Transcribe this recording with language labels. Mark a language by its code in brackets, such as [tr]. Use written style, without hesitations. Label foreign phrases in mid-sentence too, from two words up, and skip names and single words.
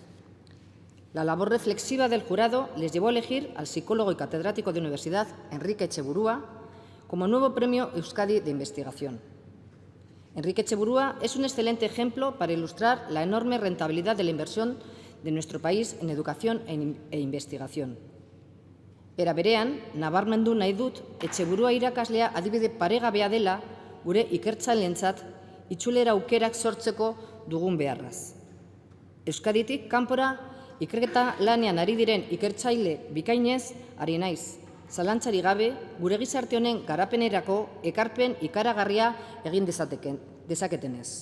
[es] La labor reflexiva del jurado les llevó a elegir al psicólogo y catedrático de universidad Enrique Etxeburua como nuevo Premio Euskadi de Investigación. Enrique Etxeburua es un excelente ejemplo para ilustrar la enorme rentabilidad de la inversión de nuestro país en educación e investigación. [eu] Era berean, nabarmendu nahi dut Etxeburua irakaslea adibide paregabea dela gure ikertzaileentzat itzulera aukerak sortzeko dugun beharraz. Euskaditik kanpora ikerketa lanean ari diren ikertzaile bikainez ari naiz, zalantzari gabe gure gizarte honen garapenerako ekarpen ikaragarria egin dezaketenez.